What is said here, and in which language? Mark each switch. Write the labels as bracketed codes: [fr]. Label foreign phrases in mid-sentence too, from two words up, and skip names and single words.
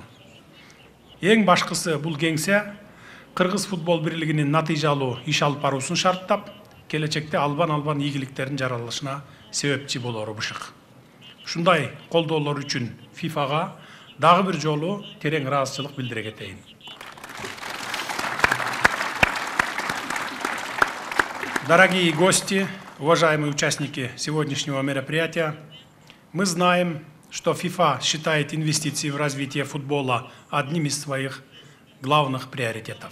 [ky] Эң башкысы бул кеңсе Кыргыз футбол бирлигинин натыйжалуу иш алып баруусун шарттап, келечекте албан ийгиликтердин жаралышына себепчи болору бышык. Ушундай колдоолор үчүн FIFA-га дагы бир жолу терең ыраазычылык билдире кетейин. [ru] Дорогие гости, уважаемые участники сегодняшнего мероприятия, мы знаем, что FIFA считает инвестиции в развитие футбола одним из своих главных приоритетов.